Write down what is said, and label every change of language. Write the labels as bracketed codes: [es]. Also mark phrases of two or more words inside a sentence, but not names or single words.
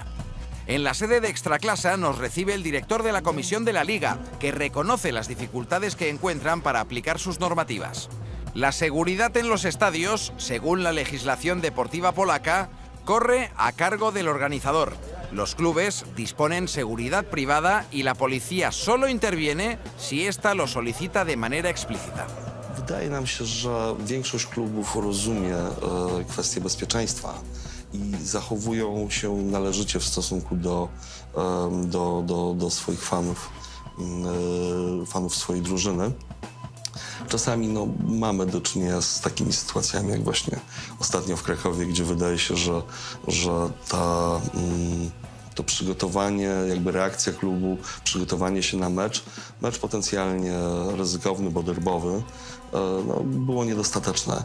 [es] En la sede de Ekstraklasa nos recibe el director de la comisión de la Liga, que reconoce las dificultades que encuentran para aplicar sus normativas. La seguridad en los estadios, según la legislación deportiva polaca, corre a cargo del organizador. Los clubes disponen seguridad privada y la policía solo interviene si ésta lo solicita de manera explícita. [pl] Wydaje nam się, że większość klubów rozumie kwestię bezpieczeństwa i zachowują się należycie w stosunku do swoich fanów swojej drużyny. Czasami mamy do czynienia z takimi sytuacjami, jak właśnie ostatnio w Krakowie, gdzie wydaje się, że to przygotowanie, jakby reakcja klubu, przygotowanie się na mecz potencjalnie ryzykowny, bo derbowy, było niedostateczne.